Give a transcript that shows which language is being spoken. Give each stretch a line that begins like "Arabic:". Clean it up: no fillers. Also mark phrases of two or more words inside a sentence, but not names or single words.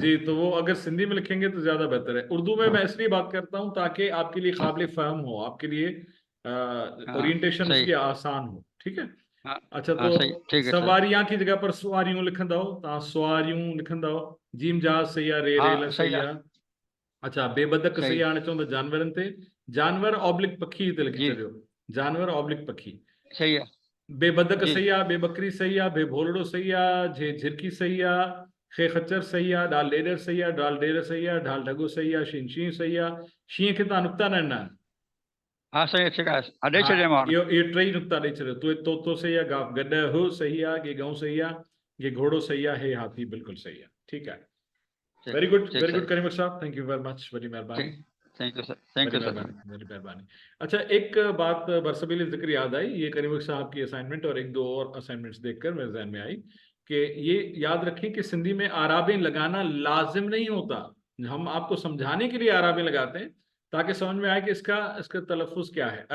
Urdu: جی، تو وہ اگر سندھی میں لکھیں گے تو زیادہ بہتر ہے۔ اردو میں میں اس لیے بات کرتا ہوں تاکہ آپ کے لیے قابلِ فہم ہو، آپ کے لیے काबिल फहम हो, आपके लिए ہاں اورینٹیشن صحیح. اس کی آسان ہو، ٹھیک ہے? ہاں اچھا, ہاں تو صحیح، ٹھیک ہے سر.
Sindhi: सवारियां की जगह पर सवारियों लिखंदा हो, ता सवारियों लिखंदा हो।
Urdu: جیم جہاز صحیح ہے، رے ریل ہاں صحیح صحیح ہے, ہے۔ اچھا، بے بدک صحیح صحیح.
Sindhi: आने चवंदा जानवरनि ते, जानवर ऑब्लिक पखी ते लिखी जी छॾियो, जानवर ऑब्लिक पखी।
Urdu: صحیح ہے. بے بدک جی
Sindhi: सही आहे, बेबकरी सही आहे, बेभोलड़ो सही आहे, झिरकी सही आहे, खे खच्चर सही आहे, डाल ॾेॾर सही आहे, डाल ॾेर सही आहे, ढाल ढगो सही आहे, शीं शीं सही आहे। शीं खे तव्हां नुक़्ता न ॾिना आहिनि।
Urdu: ہاں صحیح، ٹھیک ہے,
Sindhi: ॾेई हाँ, छॾियो मां। इहो टई नुक़्ता ॾेई छॾियो। तो सही आहे, गाफ गॾ हो सही आहे, गे गऊं सही आहे, गे घोड़ो सही आहे, हे हाथी बिल्कुल सही आहे।
Urdu: ٹھیک ہے,
English: very good
Urdu: ٹھیک سر. کریم صاحب,
English: thank you very much,
Urdu: بڑی مہربانی.
English: ठीक, thank you sir, thank
Urdu: بڑی
English: you sir.
Urdu: مہربانی، بڑی مہربانی۔ اچھا، ایک بات برسبیل ذکر یاد آئی، یہ کریم صاحب کی اسائنمنٹ اور ایک دو اور اسائنمنٹس دیکھ کر میرے ذہن میں آئی کہ یہ یاد رکھیں کہ سندھی میں اعرابیں لگانا لازم نہیں ہوتا، ہم آپ کو سمجھانے کے لیے اعرابیں لگاتے ہیں تاکہ سمجھ میں آئے کہ اس کا اس کا تلفظ کیا ہے.